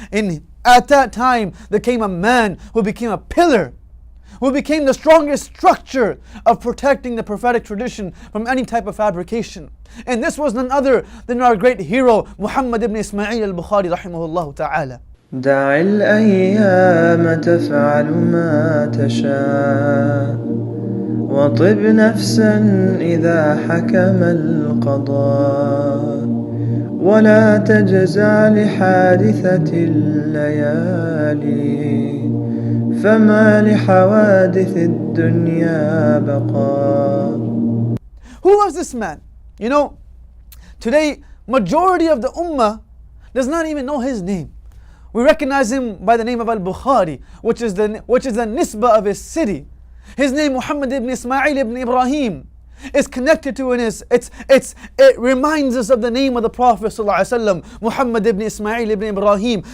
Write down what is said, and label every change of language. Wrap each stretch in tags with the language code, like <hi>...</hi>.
<en>And at that time there came a man who became a pillar, who became the strongest structure of protecting the prophetic tradition from any type of fabrication. And this was none other than our great hero, Muhammad ibn Ismail al-Bukhari rahimahullah ta'ala.</en> <ar>دع الأيام تفعل ما تشاء وطب نفسا إذا حكم القضاء ولا تجزع لحادثة الليالي فما لحوادث الدنيا بقاء.</ar> <en>Who was this man? You know, today majority of the ummah does not even know his name. We recognize him by the name of Al-Bukhari, which is the nisbah of his city. His name Muhammad ibn Ismail ibn Ibrahim is connected to it reminds us of the name of the Prophet ﷺ, Muhammad ibn Ismail ibn Ibrahim.</en>